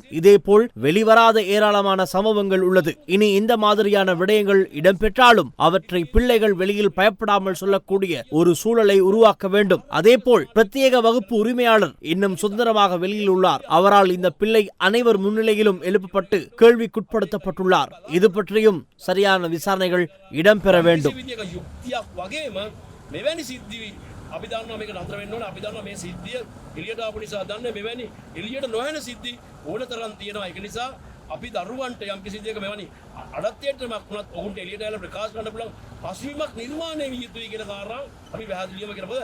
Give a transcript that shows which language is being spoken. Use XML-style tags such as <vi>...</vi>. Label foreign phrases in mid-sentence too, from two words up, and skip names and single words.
<ta>இதேபோல் வெளிவராத ஏராளமான சம்பவங்கள் உள்ளது. இனி இந்த மாதிரியான விடயங்கள் இடம்பெற்றாலும் அவற்றை பிள்ளைகள் வெளியில் பயப்படாமல் சொல்லக்கூடிய ஒரு சூழலை உருவாக்க வேண்டும். அதேபோல் பிரத்யேக வகுப்பு உரிமையாளர் இன்னும் சுதந்திரமாக வெளியில் உள்ளார். அவரால் இந்த பிள்ளை அனைவர் முன்னிலையிலும் எழுப்பப்பட்டு கேள்விக்குட்படுத்தப்பட்டுள்ளார். இது பற்றியும் சரியான விசாரணைகள் இடம்பெற வேண்டும்.</ta> <si>අපි දන්නවා මේක නතර වෙන්න ඕනේ. අපි දන්නවා මේ සිද්ධිය එළියට ආපු නිසා දන්නේ මෙවැනි එළියට නොයන සිද්ධි ඕන තරම් තියෙනවා. ඒක නිසා අපි දරුවන්ට යම් කිසි දෙයක මෙවැනි අඩත්‍යයටමක් වුණත් ඔවුන්ට එළියට ඇවිල්ලා ප්‍රකාශ කරන්න පුළුවන් පසුබිමක් නිර්මාණය විය යුතුයි කියන කාරණා අපි පැහැදිලිවම කියනවා.</si>